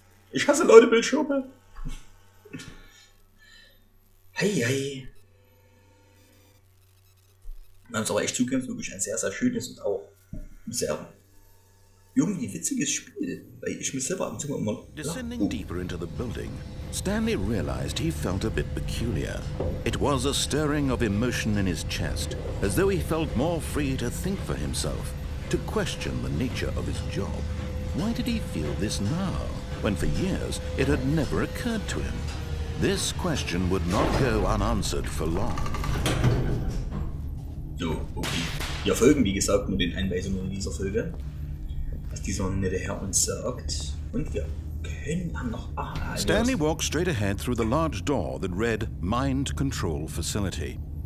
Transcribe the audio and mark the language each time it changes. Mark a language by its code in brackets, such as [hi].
[de] Ich hasse Leute Bildschirme. Hey, hey. Man muss aber echt zugeben, es ist wirklich ein sehr, sehr schönes und auch sehr irgendwie witziges Spiel, weil ich mich selber ab und zu immer... [en] Descending deeper into the building, Stanley realized he felt a bit peculiar. It was a stirring of emotion in his chest, as though he felt more free to think for himself, to question the nature of his job. Why did he feel this now, when for years it had never occurred to him? This question would not go unanswered for long. [de] So, okay. Wir folgen, wie gesagt, nur den Einweisungen in dieser Folge, was dieser nette Herr uns sagt. Und wir können dann noch... [en] Stanley walked straight ahead through the large door that read Mind Control Facility.